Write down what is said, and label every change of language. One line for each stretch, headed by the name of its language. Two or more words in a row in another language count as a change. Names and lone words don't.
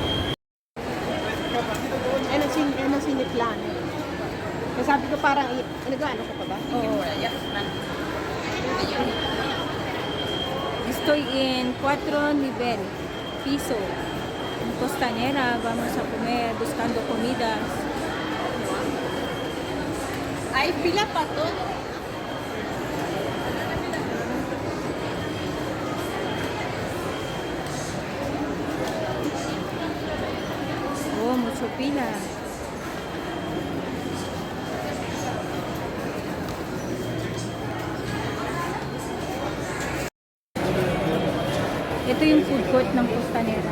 Filipino: Ano siniplan? Kasi sabi ko parang, nag-ano ko pa ba? Oo.
Spanish: Estoy en 4 nivel piso. En Costanera, vamos a comer, buscando comidas.
Filipino: Ay, pila pa to.
Spanish: Oh, mucho pila.
Filipino: Ito yung food court ng Costanera.